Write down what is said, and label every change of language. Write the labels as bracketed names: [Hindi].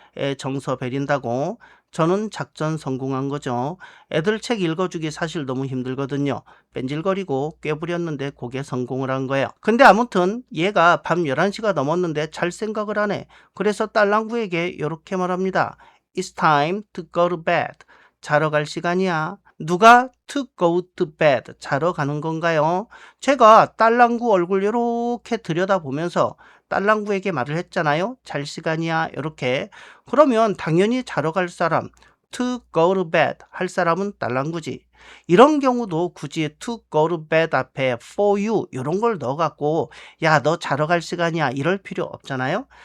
[Korean] 애 정서 베린다고. 저는 작전 성공한 거죠. 애들 책 읽어주기 사실 너무 힘들거든요. 뺀질거리고 꾀부렸는데 그게 성공을 한 거예요. 근데 아무튼 얘가 밤 11시가 넘었는데 잘 생각을 하네. 그래서 딸랑구에게 이렇게 말합니다. [English] It's time to go to bed. [Korean] 자러 갈 시간이야. 누가 [English] to go to bed? [Korean] 자러 가는 건가요? 제가 딸랑구 얼굴 이렇게 들여다보면서 딸랑구에게 말을 했잖아요. 잘 시간이야. 이렇게. 그러면 당연히 자러 갈 사람, [English] to go to bed [Korean] 할 사람은 딸랑구지. 이런 경우도 굳이 [English] to go to bed [Korean] 앞에 [English] for you [Korean] 이런 걸 넣어갖고 야, 너 자러 갈 시간이야 이럴 필요 없잖아요.